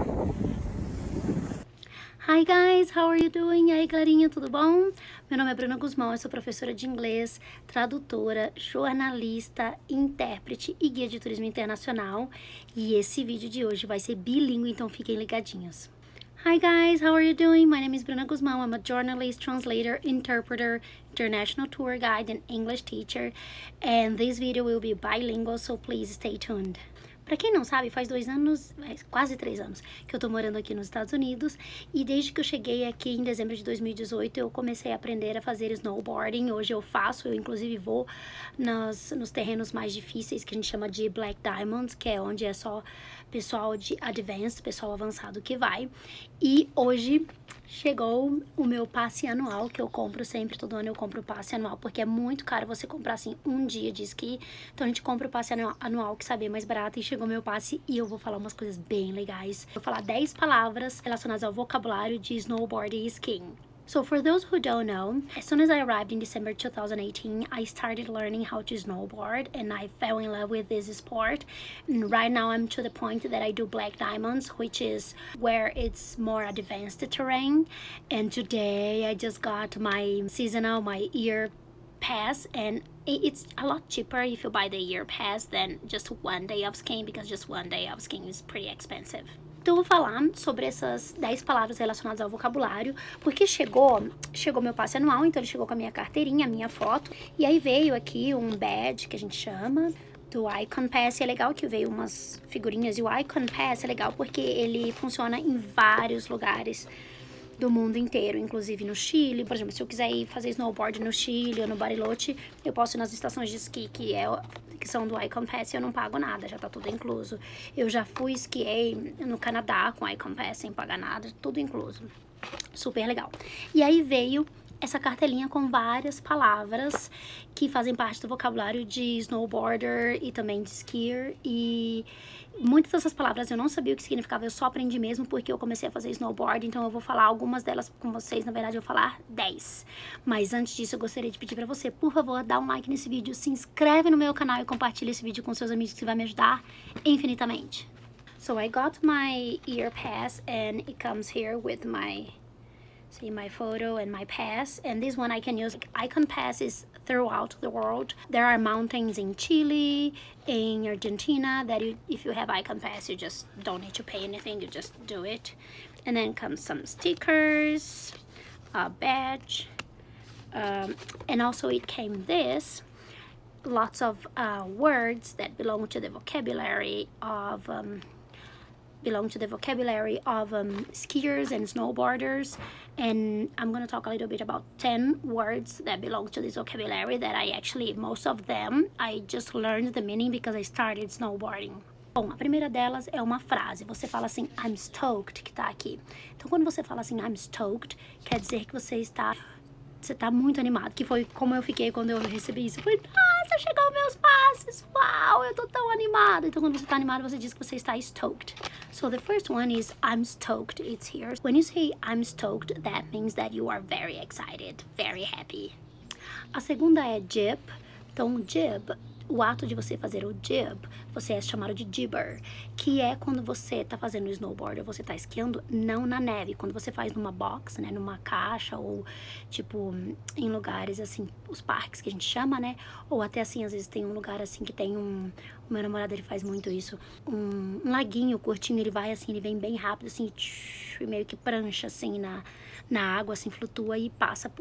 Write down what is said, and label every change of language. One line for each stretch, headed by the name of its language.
English: Hi guys, how are you doing?
Portuguese: E aí galerinha, tudo bom? Meu nome é Bruna Guzmão, eu sou professora de inglês, tradutora, jornalista, intérprete e guia de turismo internacional. E esse vídeo de hoje vai ser bilíngue, então fiquem ligadinhos.
English: Hi guys, how are you doing? My name is Bruna Guzmão. I'm a journalist, translator, interpreter, international tour guide, and English teacher. And this video will be bilingual, so please stay tuned.
Portuguese: Pra quem não sabe, faz 2 anos, quase 3 anos, que eu tô morando aqui nos Estados Unidos. E desde que eu cheguei aqui em dezembro de 2018, eu comecei a aprender a fazer snowboarding. Hoje eu faço, eu inclusive vou nos terrenos mais difíceis, que a gente chama de Black Diamonds, que é onde é só pessoal de advanced, pessoal avançado que vai. E hoje chegou o meu passe anual, que eu compro sempre, todo ano eu compro o passe anual, porque é muito caro você comprar, assim, um dia de esqui. Então a gente compra o passe anual, que sabe, é mais barato, e chegou meu passe e eu vou falar umas coisas bem legais. Eu vou falar 10 palavras relacionadas ao vocabulário de snowboard e skiing.
English: So for those who don't know, as soon as I arrived in December 2018, I started learning how to snowboard and I fell in love with this sport. And right now I'm to the point that I do Black Diamonds, which is where it's more advanced terrain. And today I just got my seasonal, my year pass, and it's a lot cheaper if you buy the year pass than just one day of skiing, because just one day of skiing is pretty expensive.
Portuguese: Então eu vou falar sobre essas 10 palavras relacionadas ao vocabulário, porque chegou meu passe anual, então ele chegou com a minha carteirinha, a minha foto, e aí veio aqui um badge, que a gente chama, do Icon Pass. E é legal que veio umas figurinhas, e o Icon Pass é legal porque ele funciona em vários lugares do mundo inteiro, inclusive no Chile. Por exemplo, se eu quiser ir fazer snowboard no Chile ou no Bariloche, eu posso ir nas estações de esqui que são do Icon Pass e eu não pago nada, já tá tudo incluso. Eu já fui esquiei no Canadá com Icon Pass sem pagar nada, tudo incluso. Super legal. E aí veio essa cartelinha com várias palavras que fazem parte do vocabulário de snowboarder e também de skier. E muitas dessas palavras eu não sabia o que significava, eu só aprendi mesmo porque eu comecei a fazer snowboard. Então eu vou falar algumas delas com vocês, na verdade eu vou falar 10. Mas antes disso eu gostaria de pedir pra você, por favor, dá um like nesse vídeo, se inscreve no meu canal e compartilha esse vídeo com seus amigos, que vai me ajudar infinitamente.
English: So I got my year pass and it comes here with my photo and my pass, and this one I can use Icon passes throughout the world. There are mountains in Chile, in Argentina, that if you have Icon pass you just don't need to pay anything, you just do it. And then comes some stickers, a badge, and also it came this lots of words that belong to the vocabulary of skiers and snowboarders. And I'm gonna talk a little bit about 10 words that belong to this vocabulary that most of them I just learned the meaning because I started snowboarding.
Portuguese: Bom, a primeira delas é uma frase. Você fala assim,
English: I'm stoked,
Portuguese: que tá aqui. Então quando você fala assim,
English: I'm stoked,
Portuguese: quer dizer que você tá muito animado, que foi como eu fiquei quando eu recebi isso. Eu falei, nossa, chegou meus passes, uau, eu tô tão animada. Então quando você tá animado, você diz que você está stoked.
English: So the first one is I'm stoked, it's here. When you say I'm stoked, that means that you are very excited, very happy.
Portuguese: A segunda é jib. Então jib, o ato de você fazer o jib, você é chamado de jibber, que é quando você tá fazendo snowboard ou você tá esquiando não na neve, quando você faz numa box, né, numa caixa, ou tipo em lugares assim, os parques que a gente chama, né, ou até assim, às vezes tem um lugar assim que tem o meu namorado, ele faz muito isso, um laguinho curtinho, ele vai assim, ele vem bem rápido assim, e meio que prancha assim na água, assim, flutua e passa.